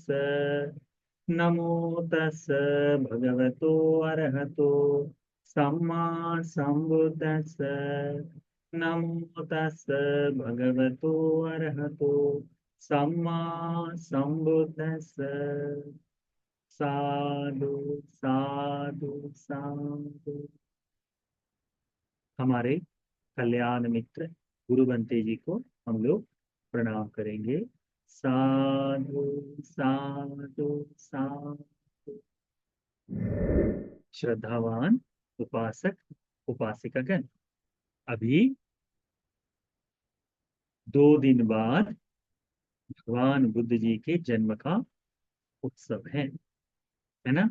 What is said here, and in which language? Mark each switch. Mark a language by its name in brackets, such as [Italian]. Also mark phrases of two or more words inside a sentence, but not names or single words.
[Pali] नमो तस् भगवतो अरहतो सम्मा सम्बुद्दस्स। नमो तस् भगवतो अरहतो सम्मा सम्बुद्दस्स। साधु साधु साधु। [Hindi] हमारे कल्याण मित्र गुरु बंते जी को हम लोग प्रणाम करेंगे। [Pali] साधु साधु साधु। [Hindi] श्रद्धावान उपासक उपासिकागण, अभी 2 दिन बाद भगवान बुद्ध जी के जन्म का उत्सव है ना।